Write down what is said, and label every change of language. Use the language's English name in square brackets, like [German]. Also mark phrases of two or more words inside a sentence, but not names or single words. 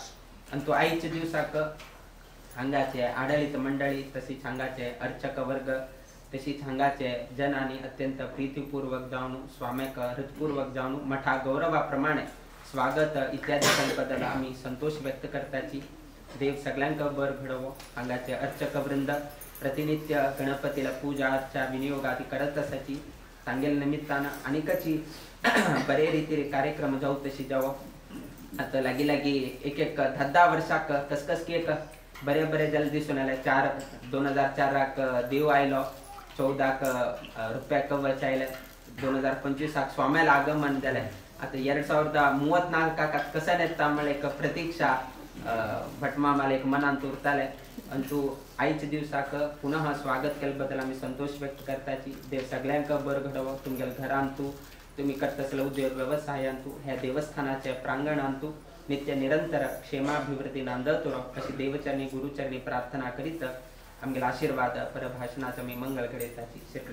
[Konkani] आनी तो आयच्या दिवसाक हांगाचे आडळीत मंडळी तशीच हांगाचे अर्चक वर्ग तशीच हांगाचे जन आणि अत्यंत प्रीतीपूर्वक जावन स्वाम्याक हृदपूर्वक जावन मठा गौरवाप्रमाणे स्वागत इत्यादी बद्दल आम्ही संतोष व्यक्त करताची देव सगळ्यांक बर घडवो। हांगाचे अर्चक वृंद प्रतिनित्य गणपतीला पूजा अर्चा विनियोग आदी करत असाची सांगेल निमित्तानं अनेकची बरे रीतीने कार्यक्रम जाऊ तशी जावो। आता लागी लागी एक 10 वर्षाक कसकस की एक बरे बरे जल दिसून आले। 2004 देव आयलो, 14 रुपया कवच आयले, 2025 स्वाम्याला आगमन झाले। आता 2034 कसं नेता मला एक प्रतीक्षा भटमामाला एक मनांत उरताले अंतू आईच दिवसाक पुनः स्वागत केल्याबद्दल आम्ही संतोष व्यक्त करताची देव सगळ्यांक बर घडवो। [Marathi] तुमच्या घरांतू तुम्ही करत असलेल्या उद्योग व्यवसायांतू ह्या देवस्थानाच्या प्रांगणांतू नित्य निरंतर क्षेमाभिवृद्धी नांदतो अशी देवचरणी गुरुचरणी प्रार्थना करीत आमगेला आशीर्वाद परभाषणाचं मी मंगल करीताची।